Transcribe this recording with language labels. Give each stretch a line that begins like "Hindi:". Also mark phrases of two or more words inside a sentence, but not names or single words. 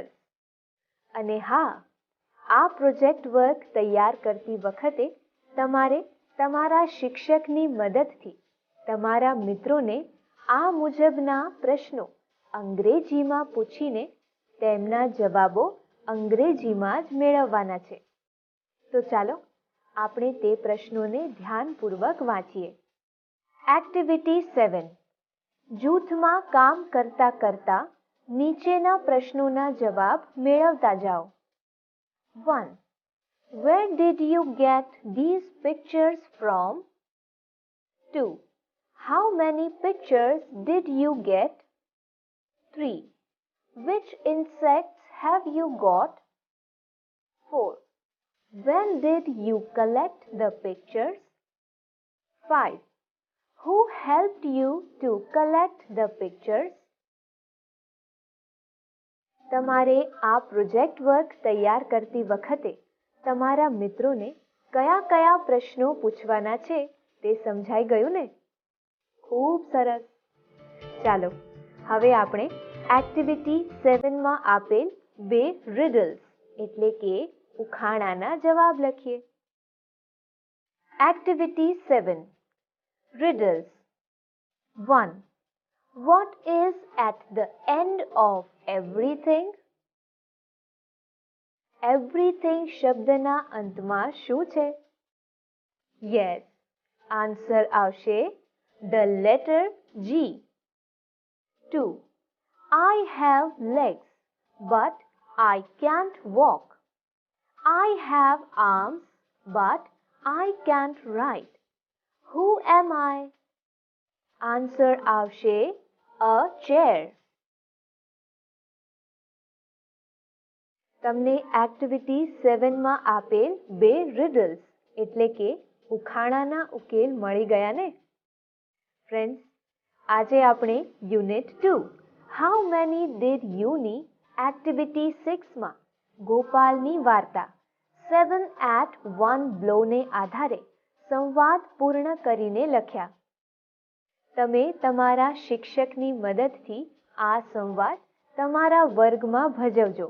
Gujarati: અને હા, આ
English: project work
Gujarati: તૈયાર કરતી વખતે તમારે તમારા શિક્ષકની મદદથી તમારા મિત્રોને આ મુજબના પ્રશ્નો અંગ્રેજીમાં પૂછીને તેમના જવાબો અંગ્રેજીમાં જ મેળવવાના છે. તો ચાલો આપણે તે પ્રશ્નોને ધ્યાનપૂર્વક વાંચીએ. એક્ટિવિટી 7. જૂથમાં કામ કરતા કરતા નીચેના પ્રશ્નોના જવાબ મેળવતા જાઓ. 1.
English: Where did you get these pictures from? 2. How many pictures did you get? 3. Which insects have you got? 4. When did you collect the pictures? 5. Who helped you to collect the pictures?
Gujarati: તમારે આ
English: project work
Gujarati: તૈયાર કરતી વખતે તમારા મિત્રોને કયા કયા પ્રશ્નો પૂછવાના છે તે સમજાઈ ગયું ને? ખૂબ સરસ. ચાલો હવે આપણે એક્ટિવિટી 7માં આપેલ 2 riddles એટલે કે ઉખાણાના જવાબ લખીએ.
English: એક્ટિવિટી 7 Riddles. 1. What is at the end of everything?
Gujarati: Everything શબ્દના અંતમાં શું છે?
English: Yes. આન્સર આવશે the letter G. 2. I have legs, but I can't walk. I have arms, but I can't write. Who am I? Answer આવશે a chair.
Gujarati: તમને એક્ટિવિટી 7માં આપેલ 2 riddles એટલે કે ઉખાણાના ઉકેલ મળી ગયા ને? ફ્રેન્ડ્સ, આજે આપણે યુનિટ 2 How many did you ની એક્ટિવિટી 6માં ગોપાલની વાર્તા 7 at 1 blow ને આધારે સંવાદ પૂર્ણ કરીને લખ્યા. તમે તમારા શિક્ષકની મદદથી આ સંવાદ તમારા વર્ગમાં ભજવજો.